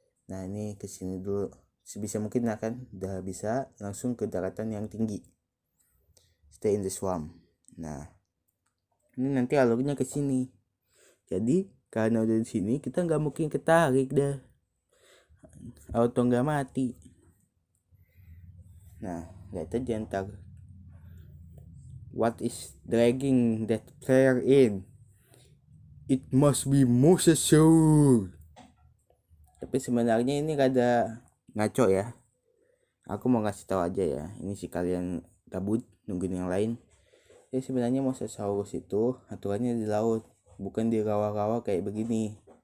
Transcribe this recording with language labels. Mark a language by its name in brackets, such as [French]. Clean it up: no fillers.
[Indonesian] Nah, ini kesini dulu sebisa mungkin akan udah bisa langsung ke daratan yang tinggi, [English] stay in the swamp. [Indonesian] Nah, ini nanti alurnya ke sini, jadi karena udah di sini kita nggak mungkin ketarik dah, auto nggak mati. Nah, lihat aja ntar [English] what is dragging that player in, it must be Moses Soul. [Indonesian] Tapi sebenarnya ini rada ngaco ya, aku mau ngasih tahu aja ya, ini sih kalian gabut nungguin yang lain. Jadi sebenarnya Mosasaurus itu aturannya di laut, bukan di rawa-rawa kayak begini.